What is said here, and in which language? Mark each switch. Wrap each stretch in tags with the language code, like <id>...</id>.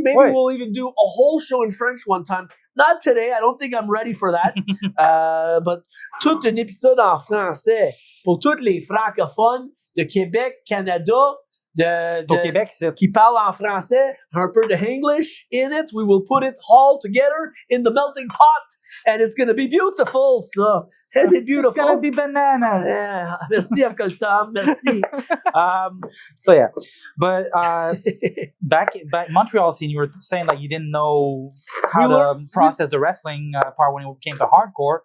<en>Maybe we'll even do a whole show in French one time. Not today. I don't think I'm ready for that. But</en> <fr>tout un épisode en français pour tous les francophones de Québec, Canada, Au Québec, c'est... qui parlent en français, un peu de English</fr> <en>in it. We will put it all together in the melting pot, and it's going to be beautiful. So, it's beautiful. It's going to be bananas.</en> <fr>Yeah. Merci, Uncle Tom. Merci.</fr> <en>So yeah, but back Montreal scene, you were saying like you didn't know how to process the wrestling part when it came to hardcore.</en>